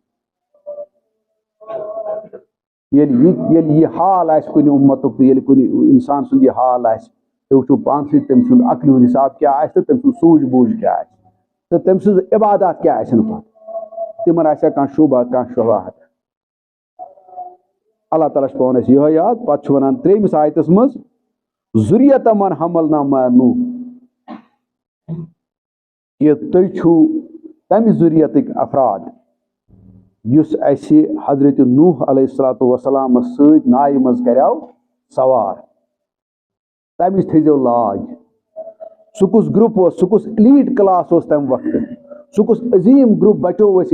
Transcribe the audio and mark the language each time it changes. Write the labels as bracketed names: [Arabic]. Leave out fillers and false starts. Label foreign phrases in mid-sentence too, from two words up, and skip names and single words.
[Kashmiri] ییٚلہِ یہِ حال آسہِ کُنہِ اُمتُک تہٕ ییٚلہِ کُنہِ انسان سُنٛد یہِ حال آسہِ تُہۍ وٕچھِو پانسٕے تٔمۍ سُنٛد عقلہِ ہُنٛد حساب کیٛاہ آسہِ تہٕ تٔمۍ سُنٛد سوٗجھ بوٗجھ کیٛاہ آسہِ تہٕ تٔمۍ سٕنٛز عبادات کیٛاہ آسن پتہٕ تِمن آسیا کانٛہہ شوبہ کانٛہہ شبہات اللہ تعالیٰ چھُ پاوان اَسہِ یِہوٚے یاد پتہٕ چھُ ونان 3مِس آیتس منٛز [Arabic] ذُریَتَ مَن حَمَلْنَا مَعَ نوح [Kashmiri] کہ تُہۍ چھُو تمہِ ذُریتٕکۍ افراد یُس اَسہِ حضرت نوح [Arabic] علیہ الصلوۃ [Kashmiri] وسلامس سۭتۍ ناوِ منٛز کریو سوار تمِچ تھٲیزیو لاج سُہ کُس گرُپ اوس سُہ کُس [English] elite class [Kashmiri] اوس تمہِ وقتہٕ سُہ کُس عظیٖم گرُپ بچو ٲسۍ